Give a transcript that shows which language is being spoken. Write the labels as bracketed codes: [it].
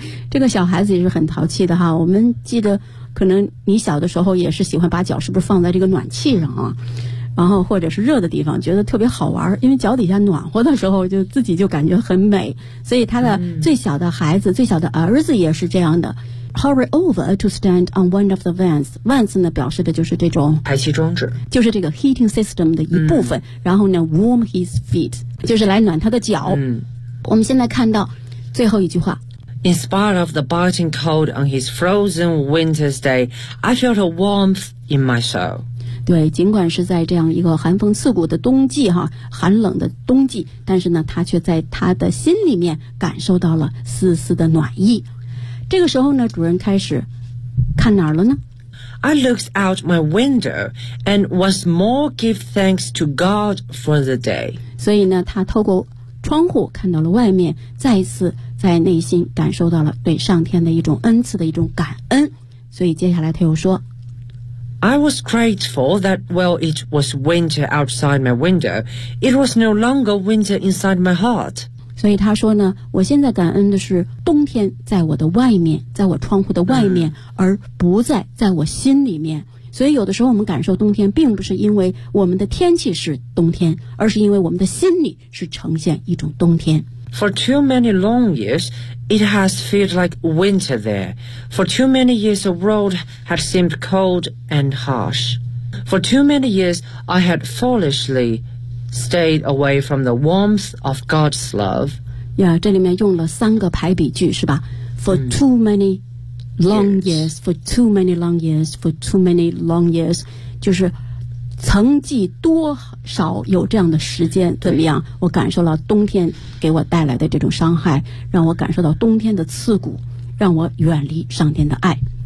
[zh] 这个小孩子也是很淘气的哈。我们记得可能你小的时候也是喜欢把脚是不是放在这个暖气上啊，然后或者是热的地方，觉得特别好玩，因为脚底下暖和的时候就自己就感觉很美。所以他的最小的孩子、最小的儿子也是这样的。 [en] Hurry over to stand on one of the vents. [zh] Vents 呢表示的就是这种排气装置，就是这个 [en] heating system [zh] 的一部分。然后呢 [en] warm his feet [zh] 就是来暖他的脚。我们现在看到最后一句话， [en] In spite of the biting cold on his frozen winter's day, I felt a warmth in my soul. [zh] 对，尽管是在这样一个寒风刺骨的冬季哈，寒冷的冬季，但是呢，他却在他的心里面感受到了丝丝的暖意。这个时候呢，主人开始看哪儿了呢？ [en] I looked out my window and once more give thanks to God for the day. [zh] 所以呢，他透过窗户看到了外面，再一次在内心感受到了对上天的一种恩赐的一种感恩。所以接下来他又说 [en] I was grateful that while it was winter outside my window, it was no longer winter inside my heart. [zh] 所以他说呢，我现在感恩的是冬天在我的外面，在我窗户的外面，而不再在我心里面。所以有的时候我们感受冬天并不是因为我们的天气是冬天，而是因为我们的心里是呈现一种冬天。 [en] For too many long years, it has felt like winter there. For too many years, the world had seemed cold and harsh. For too many years, I had foolishly stayed away from the warmth of God's love. [zh] Yeah, 这里面用了三个排比句，是吧？ [en] For too many long years, [zh] for too many long years, for too many long years, 就是曾几多少有这样的时间，怎么样，我感受了冬天给我带来的这种伤害，让我感受到冬天的刺骨，让我远离上天的爱。